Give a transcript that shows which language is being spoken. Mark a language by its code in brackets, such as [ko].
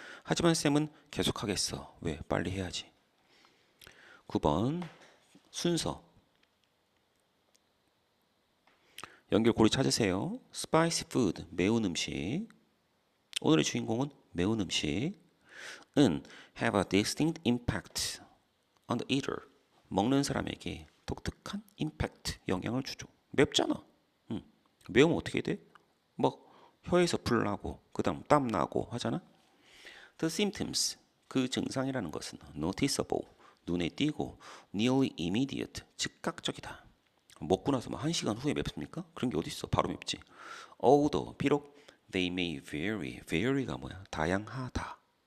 [ko] 하지만 쌤은 계속 하겠어. 왜? 빨리 해야지. 9번. 순서. 연결고리 찾으세요. [en] Spicy food. [ko] 매운 음식. 오늘의 주인공은 매운 음식. 은 [en] have a distinct impact on the eater. [ko] 먹는 사람에게 독특한 임팩트, 영향을 주죠. 맵잖아. 매우면 어떻게 돼? 막 혀에서 불 나고 그 다음 땀 나고 하잖아. [en] The symptoms, [ko] 그 증상이라는 것은 noticeable, 눈에 띄고 [en] nearly immediate, [ko] 즉각적이다. 먹고 나서 뭐 1시간 후에 맵습니까? 그런 게 어딨어. 바로 맵지. Although, 비록 [en] they may vary, [ko] vary가 뭐야? 다양하다.